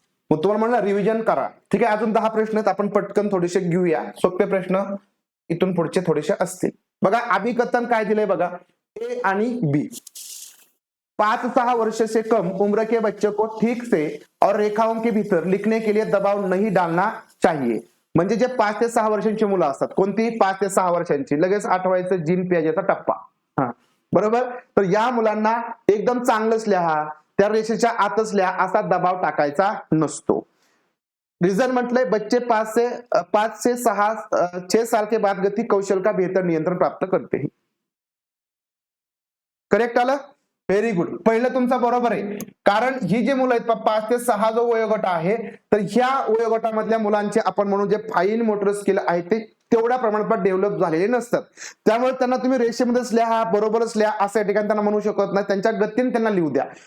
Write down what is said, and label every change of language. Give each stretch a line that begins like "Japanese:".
Marathi: मग तुम्हाला म्हणलं रिव्हिजन करा. ठीक आहे, अजून 10 प्रश्न आहेत, आपण पटकन थोडेसे घेऊया. सोपे प्रश्न इथून पुढचे थोडेसे असतील. बघा अभिकथन काय दिलंय बघा, ए आणि बी.
Hindi: 5-6 वर्ष से कम उम्र के बच्चे को ठीक से और रेखाओं के भीतर लिखने के लिए दबाव नहीं डालना चाहिए.
Marathi: म्हणजे जे 5 ते 6 वर्षांची मुलं असतात, कोणती 5 ते 6 वर्षांची, लगेच आठवायचं जीन पियाजेचा टप्पा. हा बरोबर, तर या मुलांना एकदम चांगलंच लिहा, त्या रेषेच्या आतच लिहा, असा दबाव टाकायचा नसतो. रिजन म्हटलंय
Hindi: बच्चे 5 से 6 साल के बाद गति कौशल का बेहतर नियंत्रण प्राप्त करते हैं.
Marathi: करेक्ट आलं, व्हेरी गुड. पहिलं तुमचं बरोबर आहे, कारण ही जी मुलं आहेत 5 ते 6 जो वयोगट आहे, तर ह्या वयोगटामधल्या मुलांचे आपण म्हणून जे फाईन मोटर स्किल आहे ते तेवढ्या प्रमाणात डेव्हलप झालेले नसतात. त्यामुळे त्यांना तुम्ही रेषेमध्येच लिहा, बरोबरच लिहा असं या ठिकाणी त्यांना म्हणू शकत नाही, त्यांच्या गतीने त्यांना लिहू द्या.